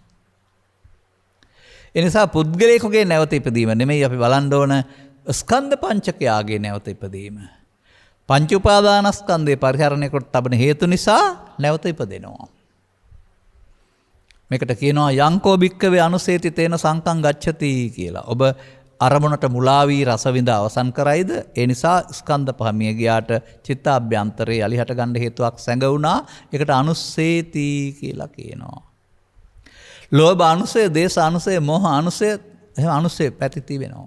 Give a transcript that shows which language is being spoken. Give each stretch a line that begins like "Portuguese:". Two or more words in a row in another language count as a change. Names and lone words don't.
Sinhala: ඒ නිසා පුද්ගලයෙකුගේ නැවත ඉපදීම නෙමෙයි අපි බලන්න ඕන ස්කන්ධ පංචකයාගේ නැවත ඉපදීම. පංච උපාදානස්කන්ධේ පරිහරණය කොට තබන හේතු නිසා නැවත ඉපදෙනවා. මේකට කියනවා
Pali: යංකෝ භික්කවේ අනුසේති තේන සංකං ගච්ඡති
Sinhala: කියලා. ඔබ අරමුණට මුලා වී රස විඳ අවසන් කරයිද? ඒ නිසා ස්කන්ධ පහ මිය ගියාට චිත්තාභ්‍යන්තරේ යලි හට ගන්න හේතුවක් සැඟ වුණා. ඒකට අනුසේති කියලා කියනවා. ලෝභ අනුසය, දේශ අනුසය, මෝහ අනුසය, එහෙම අනුසය පැති තිබෙනවා.